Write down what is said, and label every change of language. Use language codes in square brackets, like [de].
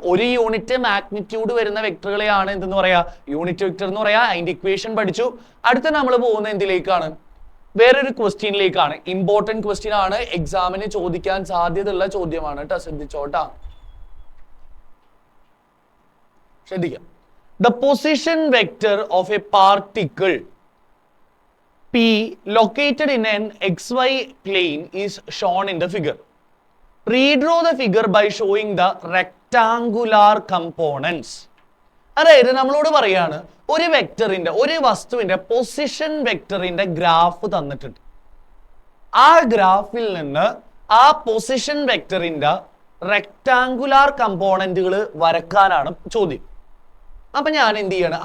[ml] ഒരു unit magnitude വരുന്ന വെക്ടറുകളെയാണ് എന്തെന്ന് പറയാ? യൂണിറ്റ് വെക്ടർ എന്ന് പറയാ. അതിന്റെ ഇക്വേഷൻ പഠിച്ചു. അടുത്ത നമ്മൾ പോകുന്ന എന്തിലേക്കാണ്? വേറൊരു ക്വസ്റ്റ്യനിലേക്കാണ്. ഇമ്പോർട്ടന്റ് ക്വസ്റ്റ്യൻ ആണ്, എക്സാമിന് ചോദിക്കാൻ സാധ്യതയുള്ള ചോദ്യമാണ് കേട്ടോ. ശ്രദ്ധിച്ചോട്ടാ, ശ്രദ്ധിക്കാം. [en] The position vector of a particle P located in an XY plane is shown in the figure. Redraw the figure by showing the rectangular components. [ml] അതായത് നമ്മളോട് പറയാണ്, ഒരു വെക്ടറിന്റെ, ഒരു വസ്തുവിന്റെ പൊസിഷൻ വെക്ടറിന്റെ ഗ്രാഫ് തന്നിട്ടുണ്ട്. ആ ഗ്രാഫിൽ നിന്ന് ആ പൊസിഷൻ വെക്ടറിന്റെ റെക്ടാങ്കുലാർ കമ്പോണന്റുകൾ വരക്കാനാണ് ചോദ്യം. അപ്പൊ ഞാൻ എന്ത് ചെയ്യാണ്?